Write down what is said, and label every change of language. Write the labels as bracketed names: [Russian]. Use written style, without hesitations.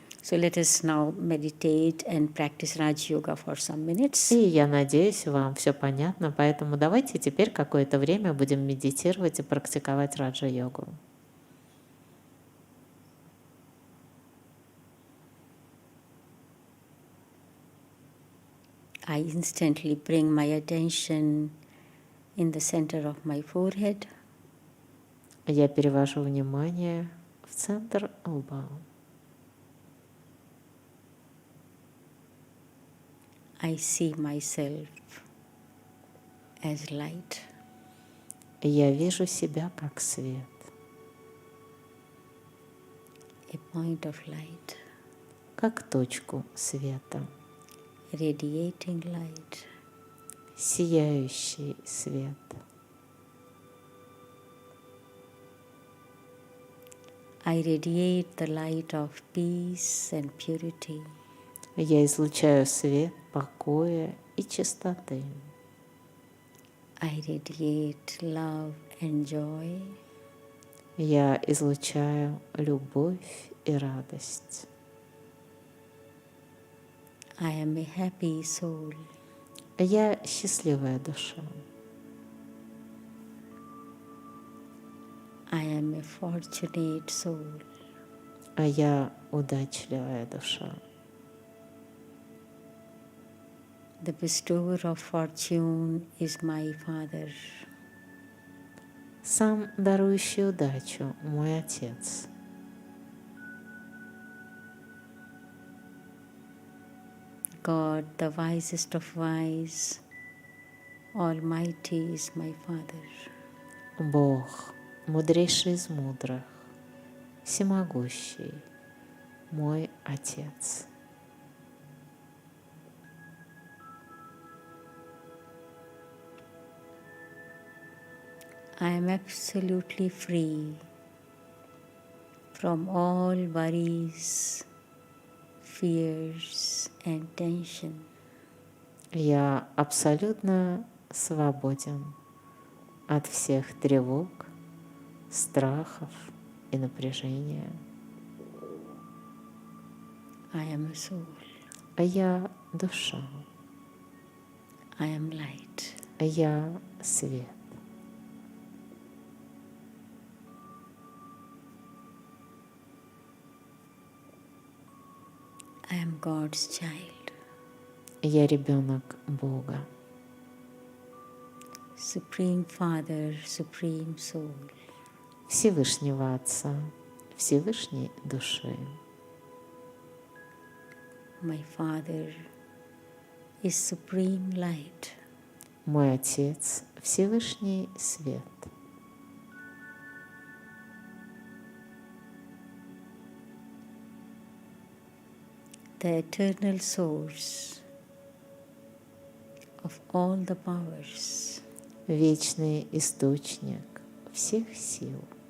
[English] So let us now meditate and practice Raja-йога for some minutes. [Russian] И я надеюсь, вам все понятно, поэтому давайте теперь какое-то время будем медитировать и практиковать Раджа-йогу. [English] I instantly bring my attention in the center of my forehead. [Russian] Я перевожу внимание в центр лба. [English] I see myself as light. [Russian] Я вижу себя как свет. [English] A point of light. [Russian] Как точку света. [English] Radiating light. [Russian] Сияющий свет. [English] I radiate the light of peace and purity. [Russian] Я излучаю свет покоя и чистоты. [English] I radiate love and joy. [Russian] Я излучаю любовь и радость. [English] I am a happy soul. [Russian] Я счастливая душа. [English] I am a fortunate soul. [Russian] А я удачливая душа. [English] The bestower of fortune is my Father. [Russian] Сам дарующий удачу мой Отец. [English] God, the wisest of wise, Almighty is my Father. [Russian] Бог, мудрейший из мудрых, всемогущий, мой Отец. [English] I am absolutely free from all worries, fears and tension. [Russian] Я абсолютно свободен от всех тревог, страхов и напряжения. [English] I am a soul. [Russian] А я душа. [English] I am light. [Russian] А я свет. [English] I am God's child. [Russian] Я ребенок Бога. [English] Supreme Father, Supreme Soul. [Russian] Всевышнего Отца, Всевышней Души. [English] My Father is Supreme Light. [Russian] Мой Отец, Всевышний Свет. [English] The eternal source of all the powers. [Russian] Вечный источник всех сил.